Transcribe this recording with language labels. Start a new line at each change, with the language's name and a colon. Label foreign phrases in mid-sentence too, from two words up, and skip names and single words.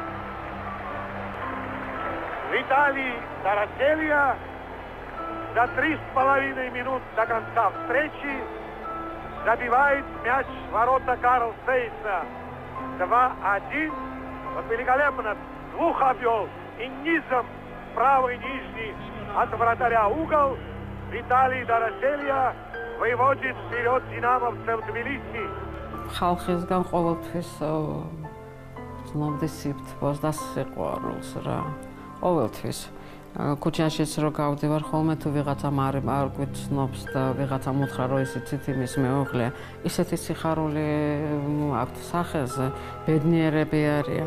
Russian: Виталий Тараселия за 3,5 минут до конца встречи забивает мяч в ворота Карл Сейса. 2-1. Вот великолепно. Двух обвел. И низом правый нижний от вратаря угол Виталий Тараселия выводит вперед динамовцев Тбилиси.
Georgian: ხალხისგან ყოველთვის ცნობდი სიფთბოს და სიყვარულს რა. ყოველთვის ქუჩაშიც რო გავდივარ ხოლმე თუ ვიღაცამ არ გვიცნობს და ვიღაცამ უთხრა რომ ისიც იმის მეუღლე, ისეთი სიხარული აქვთ სახეზე, ბედნიერები არიან.